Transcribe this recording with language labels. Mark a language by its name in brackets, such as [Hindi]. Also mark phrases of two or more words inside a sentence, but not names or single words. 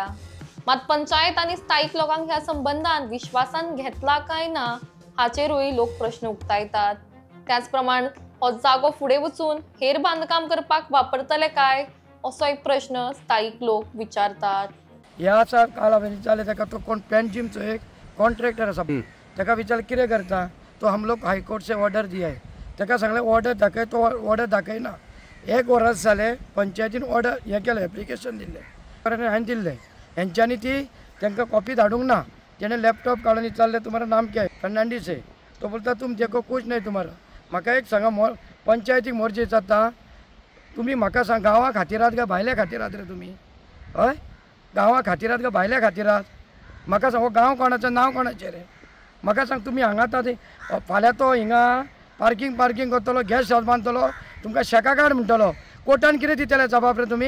[Konkani] मात पंचायत आनी स्थायिक लोकांक ह्या संबंधान विश्वासान घेतला काय ना हाचेरूय लोक प्रश्न उक्तायतात. त्याच प्रमाण हो जागो फुडें वचून हेर बांदकाम करपाक वापरतले काय असो एक प्रश्न स्थायिक लोक विचारतात. ह्या काला विचारले ताका तो कोण पेंजिमचो एक कॉन्ट्रॅक्टर आसा ताका विचार कितें करता, [Hindi] तो हम लोग हायकोर्ट से ऑर्डर दिया है. [Konkani] ताका सांगलें ऑर्डर दाखय, तो ऑर्डर दाखयना. एक वर्स जालें पंचायतीन ऑर्डर हें केलें, एप्लिकेशन दिल्लें, हांवें दिल्लें. हेंच्यांनी ती तांकां कॉपी धाडूंक ना. तेणें लॅपटॉप काडून विचारलें [Hindi] तुम्हारा नाम क्या है, फर्नांडीस है. तो बोलता तुम देखो कुछ नहीं तुम्हारा. [Konkani] म्हाका एक सांगा, पंचायतीक मोर्चे जाता, तुमी म्हाका सांग गांवा खातीरात काय भायल्या खातीरात रे तुमी? हय, गांवा खातीरात काय भायल्या खातीरात? म्हाका सांग, हो गांव कोणाचें, नांव कोणाचें रे? म्हाका सांग, तुमी हांगा फाल्यां तो हिंगा पार्किंग करतलो, गॅस हाऊस बांदतलो, तुमकां शेका कार्ड म्हणटलो, कोर्टान कितें दितले जबाब रे तुमी?